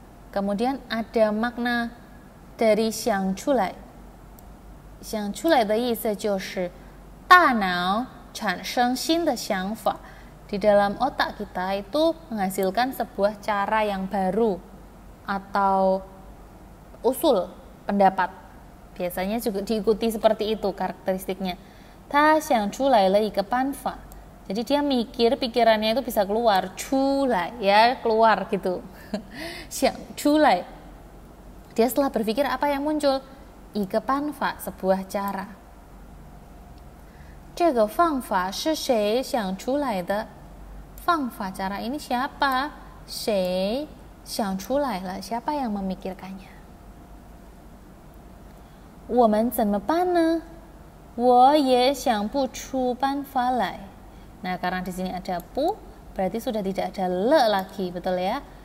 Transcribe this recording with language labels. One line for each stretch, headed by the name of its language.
Indonesian: Kemudian ada makna dari
Chinese: 想出来的意思就是大脑产生新的想法
Indonesian: di dalam otak kita itu menghasilkan sebuah cara yang baru atau usul pendapat. Biasanya juga diikuti seperti itu karakteristiknya.
Chinese: 他想出来了一个办法
Indonesian: jadi dia mikir, pikirannya itu bisa keluar, 出来 ya keluar gitu. 想出来 dia setelah berpikir apa yang muncul? 一个办法 sebuah cara.
Chinese: 这个方法是谁想出来的
Indonesian: 方法 cara ini siapa? 谁想出来了 siapa yang memikirkannya?
Chinese: 我们怎么办呢? 我也想不出办法来
Indonesian: nah karena di sini ada pu berarti sudah tidak ada le lagi, betul ya?